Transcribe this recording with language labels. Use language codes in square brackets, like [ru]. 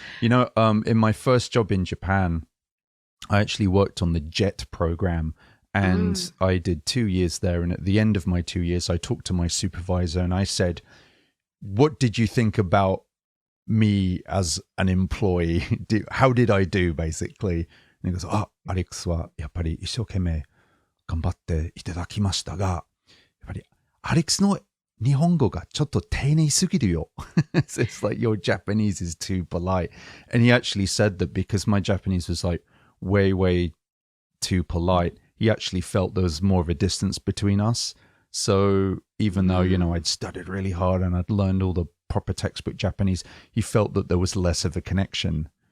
[en] You know, in my first job in Japan, I actually worked on the JET program, and I did 2 years there. And at the end of my 2 years, I talked to my supervisor and I said, what did you think about me as an employee? How did I do, basically? And he goes, [ja] アレックスはやっぱり一生懸命頑張っていただきましたが、やっぱりアレックスの日本語がちょっと丁寧すぎるよ。 [en] So it's like, your Japanese is too polite. And he actually said that because my Japanese was like way too polite, he actually felt there was more of a distance between us. So even though, you know, I'd studied really hard and I'd learned all the proper textbook Japanese, he felt that there was less of a connection.